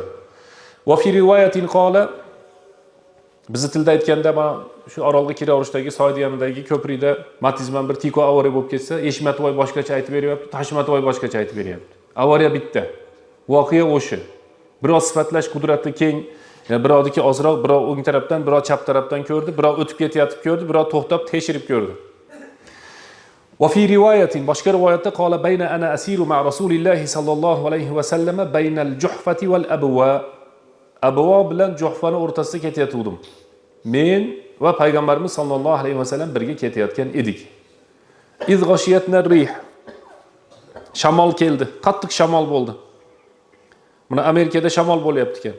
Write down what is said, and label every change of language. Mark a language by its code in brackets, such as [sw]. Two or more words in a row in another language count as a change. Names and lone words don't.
[ar] وفي رواية قال, [uz] bizni tilda aytganda mana shu orolga kiraverishdagi Soydi yonidagi ko'prikda Matizman bir tiko avariya bo'lib ketsa, Eshmatvoy boshqacha aytib beryapti, Tashmatvoy boshqacha aytib beryapti. Avariya bitta. Voqea o'sha. Biroz sifatlash qudrati keng, birovniki ozroq, birov o'ng tarafdan, birov chap tarafdan ko'rdi, birov o'tib ketayotib ko'rdi, birov to'xtab tekshirib ko'rdi. [ar] وفي رواية, [uz] boshqa rivoyatda [ar] قال بينا أنا أسير مع رسول الله صلى الله عليه وسلم بين الجحفة والأبواء. [uz] Abwa bilan Juhfani o'rtasida ketayotgandim. Men va payg'ambarimiz [ar] صلى الله عليه وسلم [uz] birga ketayotgan edik. [ar] إذ غشيتنا ريح. [uz] Shamol keldi, qattiq shamol bo'ldi. Buni Amerikada shamol bo'lyapti ekan.